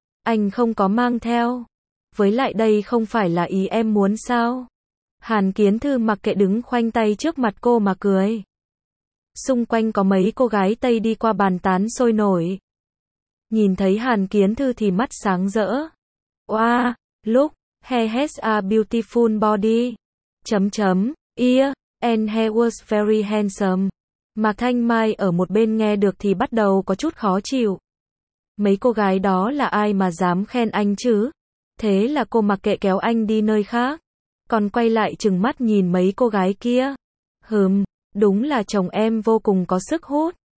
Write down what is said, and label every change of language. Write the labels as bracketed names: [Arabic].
[Vietnamese] Anh không có mang theo. Với lại đây không phải là ý em muốn sao? Hàn Kiến Thư mặc kệ đứng khoanh tay trước mặt cô mà cười. Xung quanh có mấy cô gái Tây đi qua bàn tán sôi nổi. Nhìn thấy Hàn Kiến Thư thì mắt sáng rỡ. [English] Wow, look, he has a beautiful body. [Vietnamese] Chấm chấm, [English] yeah, and he was very handsome. [Vietnamese] Mạc Thanh Mai ở một bên nghe được thì bắt đầu có chút khó chịu. Mấy cô gái đó là ai mà dám khen anh chứ? Thế là cô mặc kệ kéo anh đi nơi khác. Còn quay lại trừng mắt nhìn mấy cô gái kia. Hừm, đúng là chồng em vô cùng có sức hút.